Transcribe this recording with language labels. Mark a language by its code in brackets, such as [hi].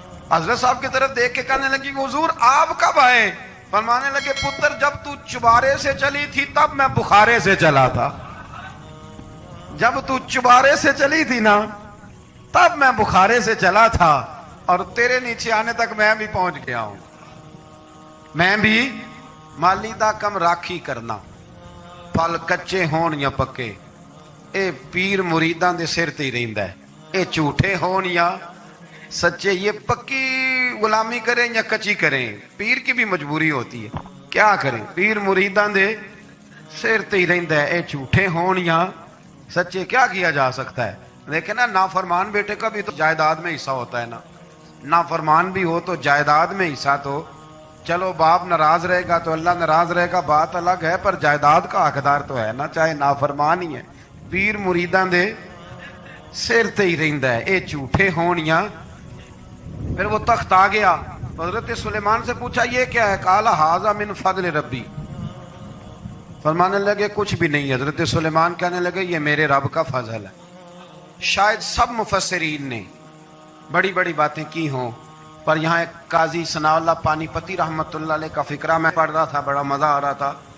[ur] حضرت صاحب کی طرف دیکھ کے کہنے لگی کہ حضور آپ کب آئے؟ فرمانے لگے پتر جب تو چبارے سے چلی تھی تب میں بخارے سے چلا تھا. جب تو چبارے سے چلی تھی نا تب میں بخارے سے چلا تھا, اور تیرے نیچے آنے تک میں بھی پہنچ گیا ہوں. [pa] میں بھی مالی دا کم راکھی کرنا, پھل کچے ہون یا پکے, اے پیر مریداں دے سر تے ہی رہندا ہے. اے جھوٹے ہون یا سچے, [ur] یہ پکی غلامی کریں یا کچی کریں, پیر کی بھی مجبوری ہوتی ہے, کیا کریں, [pa] پیر مریداں دے سر تے ہی رہندا ہے. اے جھوٹے ہون یا سچے, [ur] کیا کیا جا سکتا ہے. لیکن نا نافرمان بیٹے کا بھی تو جائیداد میں حصہ ہوتا ہے نا, نافرمان بھی ہو تو جائیداد میں حصہ, تو چلو باپ ناراض رہے گا تو اللہ ناراض رہے گا, بات الگ ہے, پر جائیداد کا حقدار تو ہے نا, چاہے نافرمان ہی ہے. [pa] پیر مریداں دے سر تے ہی رہندا ہے. اے جھوٹے ہون یا. [ur] پھر وہ تخت آ گیا, حضرت سلیمان سے پوچھا یہ کیا ہے؟ [ar] قال ھذا من فضل ربی. [ur] فرمانے لگے کچھ بھی نہیں. حضرت سلیمان کہنے لگے یہ میرے رب کا فضل ہے. شاید سب مفسرین نے بڑی بڑی باتیں کی ہوں, پر یہاں ایک قاضی ثناء اللہ پانی پتی رحمت اللہ علیہ کا فقرہ میں پڑھ رہا تھا, بڑا مزہ آ رہا تھا.